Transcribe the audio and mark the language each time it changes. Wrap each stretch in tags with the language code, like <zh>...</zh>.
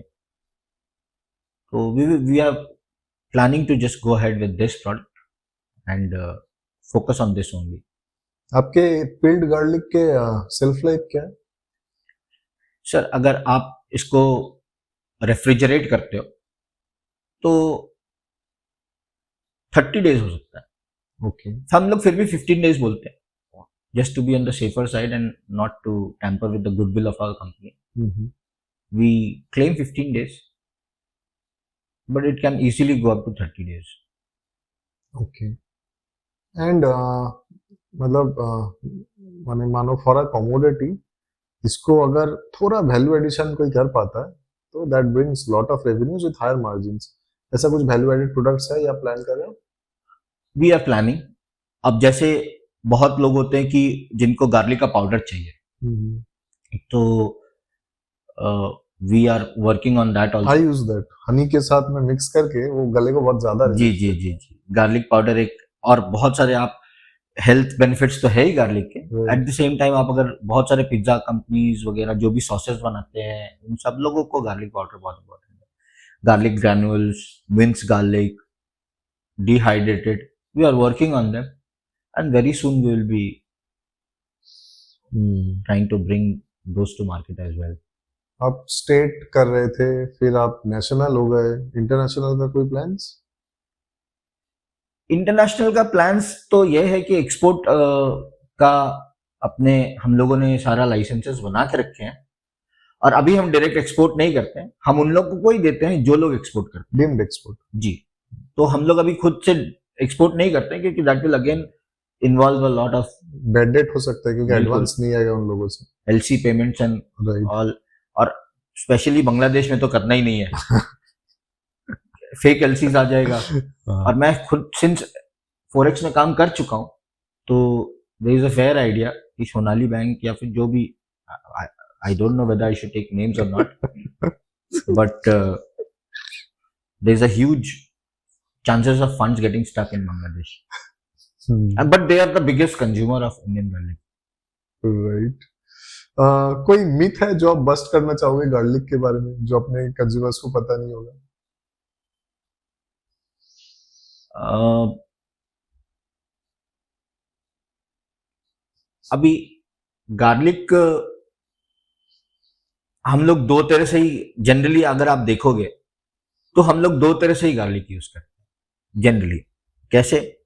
<en>तो we are planning to just go ahead with this product and focus on this only.</en> <hi>आपके peeled garlic के self life क्या है? Sir अगर आप इसको रेफ्रिजरेट करते हो तो 30 डेज हो सकता है।</hi> <en>okay</en> <hi>हम लोग फिर भी 15 डेज बोलते हैं</hi> <en>just to be on the safer side and not to tamper with the goodwill of our company. We claim 15 days, but it can easily go up to 30 days. Okay. And</en> <hi>मतलब माने मानो</hi> <en>for a commodity</en> <hi>इसको अगर थोड़ा</hi> <en>value addition</en> <hi>कोई कर पाता है तो</hi> <en>That brings lot of revenues with higher margins.</en> <hi>ऐसा कुछ वैल्यू एडेड प्रोडक्ट्स है या प्लान कर रहे हो?</hi> <en>We are planning.</en> <hi>अब जैसे बहुत लोग होते हैं कि जिनको गार्लिक का पाउडर चाहिए तो</hi> <en>We are working on that also. I use that</en> <hi>Honey के साथ में मिक्स करके, वो गले को बहुत ज्यादा जी जी जी जी गार्लिक पाउडर एक और बहुत सारे आप हेल्थ बेनिफिट्स तो है ही गार्लिक के।</hi> <en>at the same time</en> <hi>आप अगर बहुत सारे पिज्जा कंपनीज वगैरह जो भी सॉसेस बनाते हैं उन सब लोगों को गार्लिक पाउडर बहुत इंपॉर्टेंट है।</hi> <en>Garlic granules, means garlic, dehydrated, we are working on them and very soon we will be trying to bring those to market as well.</en> <hi>आप स्टेट कर रहे थे फिर आप नेशनल हो गए, इंटरनेशनल का कोई प्लान्स? इंटरनेशनल का प्लान्स तो ये है कि एक्सपोर्ट का अपने हम लोगों ने सारा लाइसेंसेस बना के रखे हैं और अभी हम डायरेक्ट एक्सपोर्ट नहीं करते हैं, हम उन लोगों को ही देते हैं जो लोग एक्सपोर्ट करते हैं।</hi> <en>deemed export</en> <hi>जी, तो हम लोग अभी खुद से एक्सपोर्ट नहीं करते क्योंकि</hi> <en>that will again involve a lot of</en> <hi>bad debt हो सकता है क्योंकि एडवांस नहीं आएगा उन लोगों से, एलसी पेमेंट्स एंड ऑल, और स्पेशली बांग्लादेश में तो करना ही नहीं है फेक एलसीज आ जाएगा। और मैं खुद</hi> <en>since forex</en> <hi>में काम कर चुका हूँ तो</hi> <en>there is a fair idea कि Sonali bank</en> <hi>या फिर जो भी,</hi> <en>I don't know whether I should take names और not, but there is a huge chances of funds getting stuck in Bangladesh. But they are the biggest consumer of Indian garlic. Right.</en> <hi>कोई myth है जो आप bast करना चाहोगे garlic के बारे में जो अपने कंज्यूमर्स को पता नहीं होगा? अभी गार्लिक हम लोग दो तरह से ही जनरली अगर आप देखोगे तो हम लोग दो तरह से ही गार्लिक यूज करते हैं जनरली। कैसे?</hi>